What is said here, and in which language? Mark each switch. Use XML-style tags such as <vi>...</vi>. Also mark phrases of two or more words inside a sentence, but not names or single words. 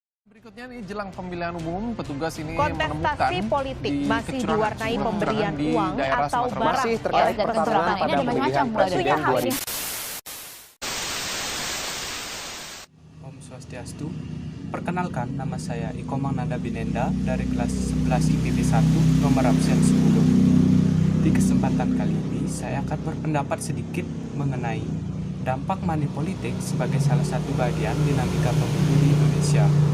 <id>Berikutnya nih, jelang pemilihan umum, petugas ini kontestasi politik masih diwarnai pemberian uang atau barang. Masih terkait pertarungan pada pemilihan presiden 2000.</id> <ban>Om Swastiastu.</ban> <id>Perkenalkan, nama saya Iko Mananda Binenda dari kelas 11 IPB 1 nomor absen 10. Di kesempatan kali ini, saya akan berpendapat sedikit mengenai dampak money politik sebagai salah satu bagian dinamika pemilu di Indonesia.</id>